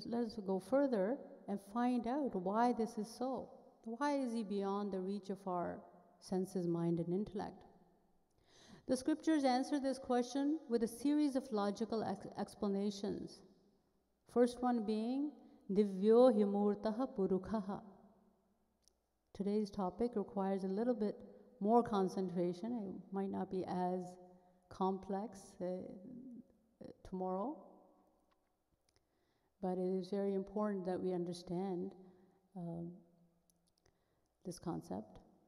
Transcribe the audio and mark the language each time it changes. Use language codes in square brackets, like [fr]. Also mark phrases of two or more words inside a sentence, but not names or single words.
[en] Let us go further and find out why this is so. Why is he beyond the reach of our senses, mind, and intellect? The scriptures answer this question with a series of logical explanations. First one being, [sa] दिव्यो ह्यमूर्तः पुरुषः. [en] Today's topic requires a little bit more concentration. It might not be as complex tomorrow, but it is very important that we understand this concept.